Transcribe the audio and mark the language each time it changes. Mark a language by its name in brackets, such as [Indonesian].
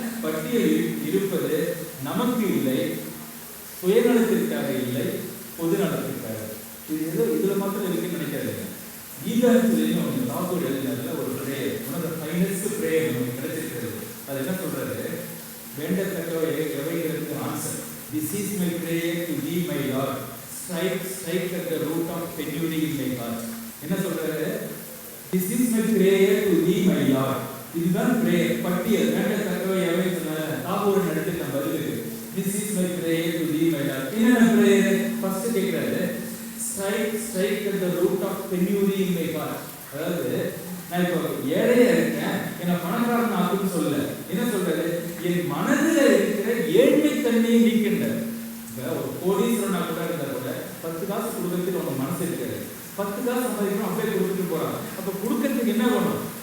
[Tamil] பட்டியல் இருப்பது நமக்கு இல்லை, சுயநலத்திற்காக இல்லை, பொது நலத்திற்காக. இது ஏதோ இதுல மாத்திரம் இருக்குன்னு நினைக்காதுங்க. கீதாஞ்சலின்னு தாக்கூர் எழுதினதுல ஒரு prayer, [English] one of the finest prayer [Tamil] நமக்கு கிடைச்சிருக்கிறது. அது என்ன சொல்றாரு? வேண்டத்தக்கவை எவைகளுக்கு answer. [English] This is my prayer to thee, my Lord. Strike at the root of penury in my heart. [Tamil] என்ன சொல்றாரு? [English] This is my prayer to thee, my Lord. [Tamil] இதுதான் prayer. பட்டியல் வேண்டத்தக்கவை எவை சொன்னாரு தாக்கூர் நடத்தின பதிலுக்கு. [English] This is my prayer to thee, my Lord. [Tamil] என்ன prayer? First கேக்குறாரு, [English] strike at the root of penury in my heart. [Tamil] அதாவது நான் இப்போ ஏழையா இருக்கேன், என்ன பணக்காரன் ஆகுன்னு சொல்லல. என்ன சொல்றாரு? என் மனதில் இருக்கிற ஏழ்மை தன்மையை நீக்கின்றார். ஒரு கோடீஸ்வரனா கூட இருந்தா கூட 10 காசு கொடுக்கறதுக்கு உங்க மனசு இருக்காது. 10 காசு சம்பாதிக்கணும், அப்படியே கொடுத்துட்டு போறான். அப்ப கொடுக்கறதுக்கு என்ன பண்ணும்?